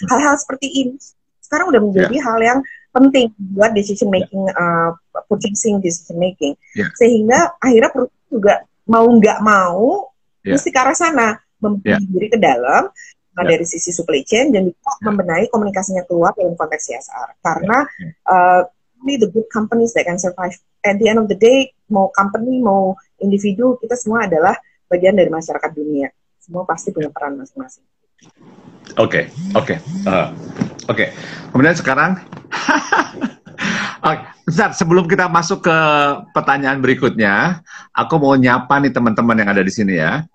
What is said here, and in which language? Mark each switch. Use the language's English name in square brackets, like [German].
[Indonesian] Hal-hal seperti ini sekarang udah menjadi hal yang penting buat [English] decision making, purchasing decision making, [Indonesian] sehingga akhirnya perusahaan juga mau nggak mau mesti ke arah sana, membenahi diri ke dalam dari sisi supply chain dan juga membenahi komunikasinya keluar dalam konteks CSR. Karena [English] only the good companies that can survive. At the end of the day, [Indonesian] mau company mau individu, kita semua adalah bagian dari masyarakat dunia. Semua pasti punya peran masing-masing. Oke. Kemudian sekarang Oke, bentar, sebelum kita masuk ke pertanyaan berikutnya, aku mau nyapa nih teman-teman yang ada di sini ya.